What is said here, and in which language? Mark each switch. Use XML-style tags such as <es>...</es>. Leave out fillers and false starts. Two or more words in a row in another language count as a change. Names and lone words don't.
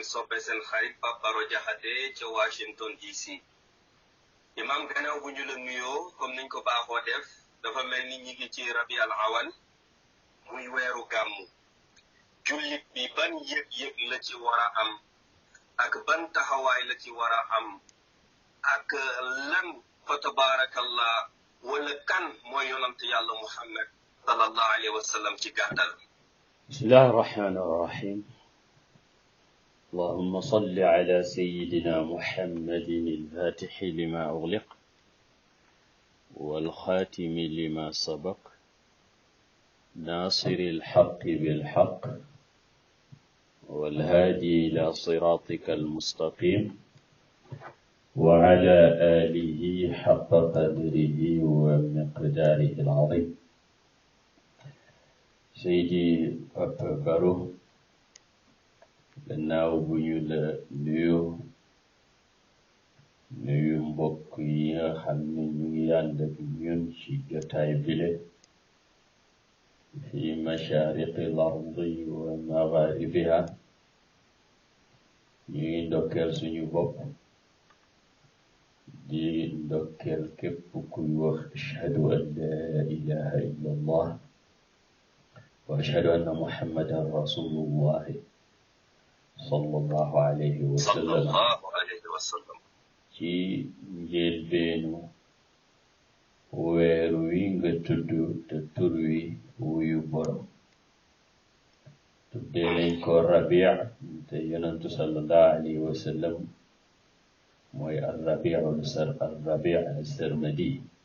<wo>soppe seen xarit Pape Baro Diakhaté ca Washington DC imam gannaaw bu ñu la nuyoo comme niñ ko baaxoo def dafa mel ni ñi ngi ci</wo> <ar>ربيع الأول</ar> <wo>muy weeru gàmmu jullit bi ban yëg-yëg la ci war a am ak ban taxawaay la ci war a am ak lan fa tabaarakallah wala kan mooy yonant yàlla Muhammad</wo> <ar>صلى الله عليه وسلم</ar> <wo>ci gàttal.</wo> <ar>بسم الله الرحمن الرحيم اللهم صل على سيدنا محمد الفاتح لما أغلق والخاتم لما سبق ناصر الحق بالحق والهادي إلى صراطك المستقيم وعلى آله حق قدره ومقداره العظيم</ar> <wo>Seydi Pape Baro gannaaw bu ñu la nuyu mbokk yi nga xam ne ñu ngi ànd ak ñun ci jotaay bile fi</wo> <ar>مشارق الأرض ومغاربها</ar> <wo>ñu ngi ndokkeel suñu bopp di ndokkeel képp kuy wax</wo> <ar>أشهد أن لا إله إلا الله وأشهد أن محمدا رسول الله صلى الله عليه وسلم</ar> <wo>ci njëlbeenu weer wi nga tudd te tur wi wuyu borom tuddee nañ ko Rabi' te yonentu</wo> <ar>صلى الله عليه وسلم</ar> <wo>mooy</wo> <ar>الربيع السرمدي</ar>